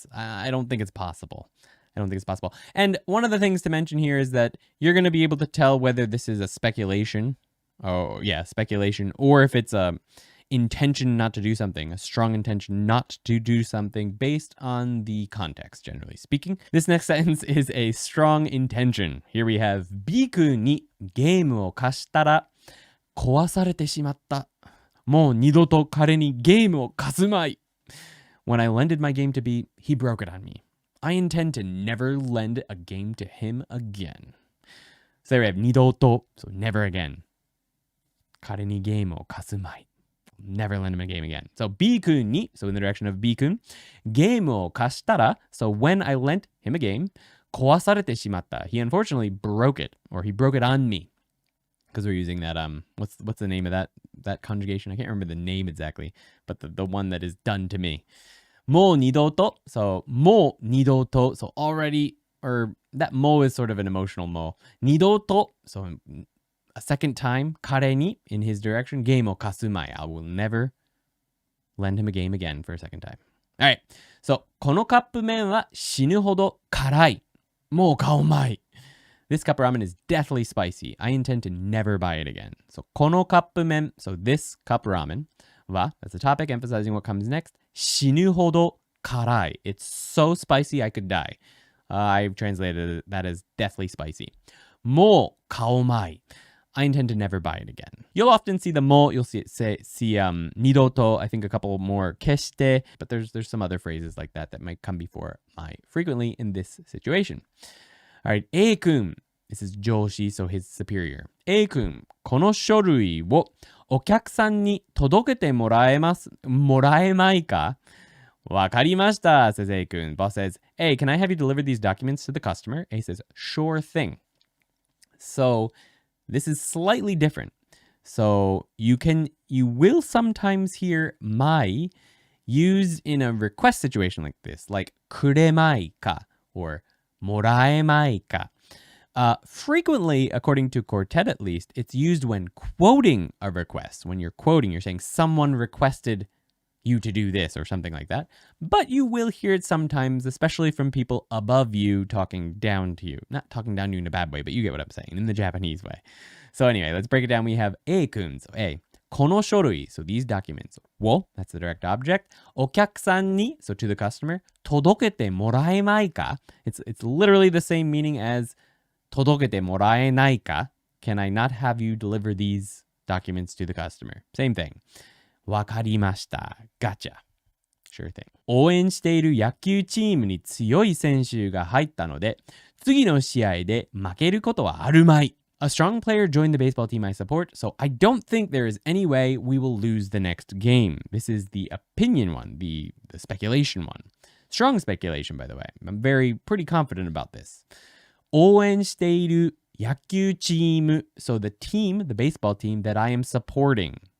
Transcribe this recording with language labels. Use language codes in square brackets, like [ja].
[en] I don't think it's possible. And one of the things to mention here is that you're going to be able to tell whether this is a speculation. Oh, yeah, speculation. Or if it's a intention not to do something, a strong intention not to do something based on the context, generally speaking. This next sentence is a strong intention. Here we have, [ja] Biku ni gameを貸したら壊されてしまった. もう二度と彼にゲームを貸すまい。 [en] When I lended my game to B, he broke it on me. I intend to never lend a game to him again. So there we have 二度と, so never again. [ja] 彼にゲームを貸すまい. [en] Never lend him a game again. So B 君に, so in the direction of B 君, [ja] ゲームを貸したら, [en] so when I lent him a game, [ja] 壊されてしまった. [en] He unfortunately broke it, or he broke it on me. Because we're using that, what's the name of that conjugation? I can't remember the name exactly, but the one that is done to me. [ja] もう二度と, [en] so もう二度と, so already, or that も is sort of an emotional も. 二度と, so a second time, 彼に in his direction, [ja] ゲームを貸すまい. [en] I will never lend him a game again for a second time. Alright, so [ja] このカップ麺は死ぬほど辛い. もう買おまい. [en] This cup ramen is deathly spicy. I intend to never buy it again. So [ja] このカップ麺, [en] so this cup ramen は, that's the topic emphasizing what comes next, [ja] 死ぬほど辛い. [en] It's so spicy I could die. I've translated that as deathly spicy. [ja] もう買おまい. [en] I intend to never buy it again. You'll often see the も, you'll see二度と, I think a couple more 決して, but there's some other phrases like that might come before my frequently in this situation. Alright, A 君. This is 上司, so his superior. [ja] A 君, この書類をお客さんに届けてもらえまいか? わかりました, says A 君. [en] Boss says, hey, can I have you deliver these documents to the customer? A says, sure thing. So this is slightly different. So you will sometimes hear まい used in a request situation like this, like くれまいか or もらえまいか. Frequently, according to Quartet at least, it's used when quoting a request. When you're quoting, you're saying someone requested you to do this or something like that. But you will hear it sometimes, especially from people above you talking down to you. Not talking down to you in a bad way, but you get what I'm saying, in the Japanese way. So anyway, let's break it down. We have A-kun, so A. [ja] この書類, [en] so these documents. を, that's the direct object. [ja] お客さんに, [en] so to the customer. 届けてもらえまいか? It's literally the same meaning as [ja] 届けてもらえないか? [en] Can I not have you deliver these documents to the customer? Same thing. [ja] わかりました. [en] Gotcha. Sure thing. [ja] 応援している野球チームに強い選手が入ったので、次の試合で負けることはあるまい. [en] A strong player joined the baseball team I support, so I don't think there is any way we will lose the next game. This is the opinion one, the speculation one. Strong speculation, by the way. I'm pretty confident about this. [ja] 応援している野球チーム, [en] so the team, the baseball team that I am supporting.